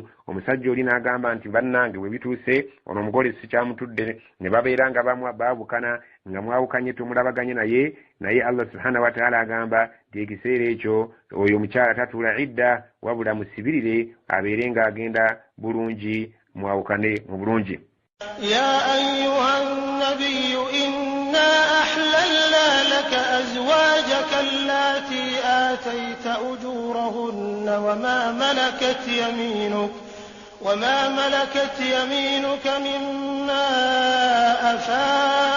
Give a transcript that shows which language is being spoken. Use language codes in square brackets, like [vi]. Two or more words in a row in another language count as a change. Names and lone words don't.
[lg] omusajja oli n'agamba nti bannange bwe bituuse ono omugole sikyamutudde ne babeera nga baabukana nga mwawukanye tumulabaganye naye [ar] الله سبحانه وتعالى [lg] agamba nti ekiseera ekyo oyo omukyala tatuula idda wabula musibirire abeere ng'agenda bulungi mwawukane mu bulungi. [ar] يا أيها النبي إنا أحللنا لك أزواجك اللاتي آتيت أجورهن وما ملكت يمينك مما أفاء